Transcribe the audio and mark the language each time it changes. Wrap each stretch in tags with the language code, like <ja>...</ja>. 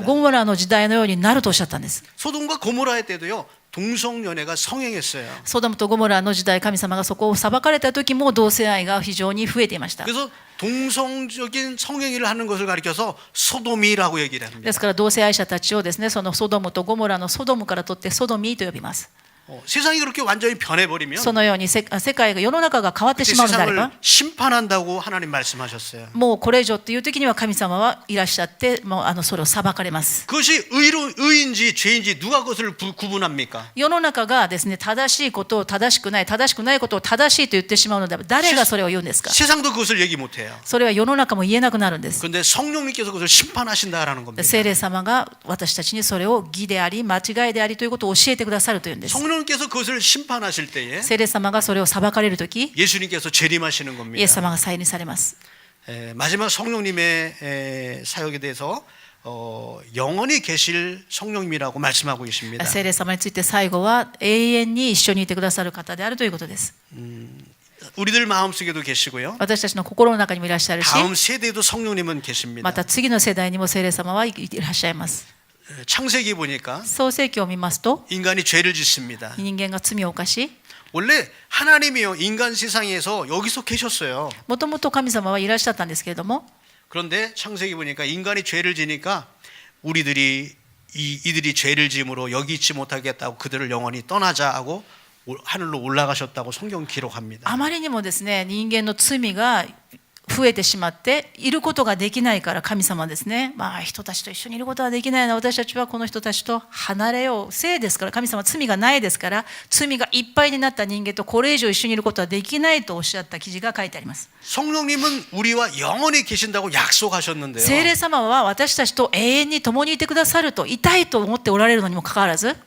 <ja>ゴモラの時代のようになるとおっしゃったんです。</ja> <ko>소돔과 고모라의 때도요, 동성연애가 성행했어요.</ko> <ja>ソドムとゴモラの時代、神様がそこを裁かれた時も同性愛が非常に増えていました。</ja> <ko>그래서 동성적인 성행위를 하는 것을 가리켜서 소돔이라고 얘기를</ko> <ja>で</ja> <ko>합니다.</ko> <ja>すから同性愛者たちをですね、そのソドムとゴモラのソドムから取ってソドミーと呼びます。</ja> <ko>세상이 그렇게 완전히 변해버리면</ko> <ja>そのように世界が世の中が変わってしまうのであれ</ja> <ko>세상을</ko> <ja>ば、</ja> <ko>심판한다고 하나님 말씀하셨어요.</ko> <ja>もうこれ以上という時には神様はいらっしゃって、もうそれを裁かれます。</ja> <ko>그것이 의인지 죄인지 누가 그것을 구분합니까?</ko> <ja>世の中がですね、正しいことを正しくない、正しくないことを正しいと言ってしまうのであれば、誰がそれを言うんですか？</ja> <ko>세상도 그것을 얘기 못해요.</ko> <ja>それは世の中も言えなくなるんです。</ja> <ko>그런데 성령님께서 그것을 심판하신다라는 겁니다.</ko> <ja>聖霊様が私たちにそれを義であり間違いでありということを教えてくださるというんです。</ja> <ko>성령님께서 그것을 심판하실 때에</ko> <ja>聖霊様がそれを裁かれるとき、</ja> <ko>예수님께서 재림하시는</ko> <ja>イエ</ja> <ko>겁니다.</ko> <ja>ス様が再臨されます。</ja> <ko>마지막 성령님의 사역에 대해서 영원히 계실 성령님이라고 말씀하고 계십니다.</ko> <ja>聖霊様について最後は永遠に一緒にいてくださる方であるということです。</ja> <ko>우리들 마음속에도 계시고요.</ko> <ja>私たちの心の中にもいらっしゃるし、</ja> <ko>다음 세대에도 성령님은 계십니다.</ko> <ja>また次の世代にも聖霊様はいらっしゃいます。</ja> <ko>창세기 보니까</ko> <ja>創世記を見ますと、</ja> <ko>인간이 죄를 짓습니다.</ko> <ja>人間が罪を犯し、</ja> <ko>원래 하나님이요 인간 세상에서 여기서 계셨어요.</ko> <ja>もともと神様はいらっしゃったんですけれども、</ja> <ko>그런데 창세기 보니까 인간이 죄를 지니까 이들이 죄를 지음으로 여기 있지 못하겠다고 그들을 영원히 떠나자 하고 하늘로 올라가셨다고 성경 기록합니다.</ko> <ja>あまりにもですね、人間の罪が増えてしまっていることができないから神様はですね、人たちと一緒にいることはできないな、私たちはこの人たちと離れよう。聖ですから、神様は罪がないですから、罪がいっぱいになった人間とこれ以上一緒にいることはできないとおっしゃった記事が書いてあります。</ja> <ko>성령님은 우리와 영원히 계신다고 약속하셨는데요.</ko> <ja>聖霊様は私たちと永遠に共にいてくださると、いたいと思っておられるのにもかかわらず、</ja>